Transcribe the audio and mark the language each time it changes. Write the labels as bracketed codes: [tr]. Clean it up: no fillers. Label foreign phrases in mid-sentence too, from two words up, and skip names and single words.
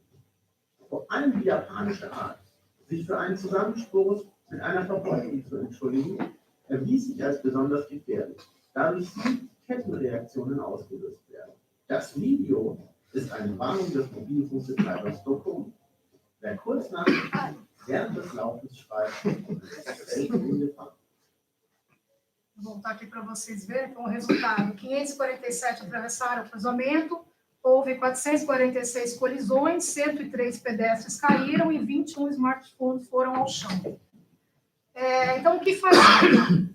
[de] Vor allem die japanische Art, sich für einen Zusammenstoß mit einer Verbeugung zu entschuldigen, erwies sich als besonders gefährlich, da durch sie Kettenreaktionen ausgelöst werden. Das Video ist eine Warnung des Mobilfunkbetreibers Docomo. Wer kurz nach während des Laufens schreibt, ist selten in Gefahr. [pt] Vou voltar aqui para vocês verem então, o resultado. 547 atravessaram o cruzamento, houve 446 colisões, 103 pedestres caíram e 21 smartphones foram ao chão. Então, o que fazer?